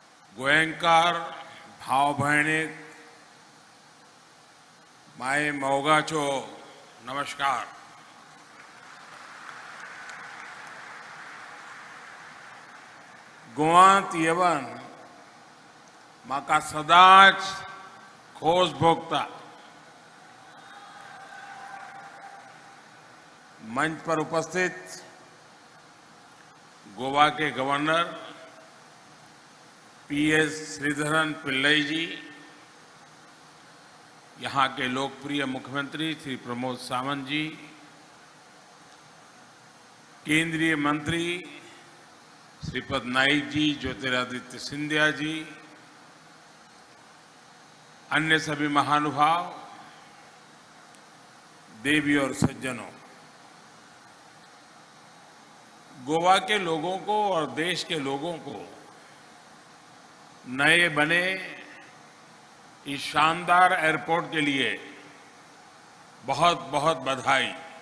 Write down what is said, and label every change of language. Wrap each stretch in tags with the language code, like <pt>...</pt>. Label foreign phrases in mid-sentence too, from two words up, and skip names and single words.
<kok>गोयंकार भाव भयणीक माय मोगाचो नमस्कार। गोवांत येवन म्हाका सदांच खोस भोगता।</kok> <hi>मंच पर उपस्थित गोवा के गवर्नर पीएस श्रीधरन पिल्लई जी, यहाँ के लोकप्रिय मुख्यमंत्री श्री प्रमोद सावंत जी, केंद्रीय मंत्री श्रीपद नाइक जी, ज्योतिरादित्य सिंधिया जी, अन्य सभी महानुभाव, देवी और सज्जनों, गोवा के लोगों को और देश के लोगों को नए बने इस शानदार एयरपोर्ट के लिए बहुत बहुत बधाई।</hi>